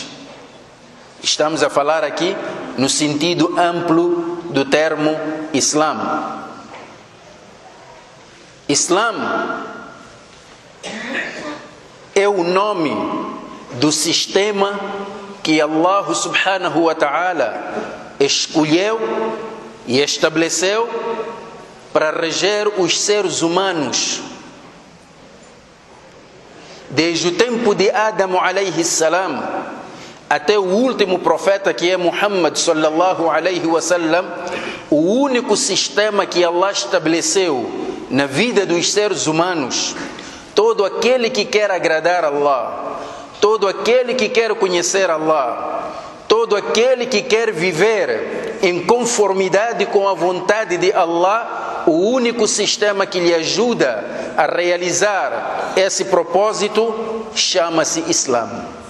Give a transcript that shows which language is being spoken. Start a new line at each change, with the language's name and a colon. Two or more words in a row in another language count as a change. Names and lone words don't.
Portuguese: Estamos a falar aqui no sentido amplo do termo Islã. Islã é o nome do sistema que Allah
Arabic: سبحانه وتعالى
Portuguese: escolheu e estabeleceu para reger os seres humanos. Desde o tempo de Adão
Arabic: عليه السلام
Portuguese: até o último profeta, que é Muhammad
Arabic: صلى الله عليه وسلم,
Portuguese: o único sistema que Allah estabeleceu na vida dos seres humanos, todo aquele que quer agradar a Allah, todo aquele que quer conhecer Allah, todo aquele que quer viver em conformidade com a vontade de Allah, o único sistema que lhe ajuda a realizar esse propósito chama-se Islã.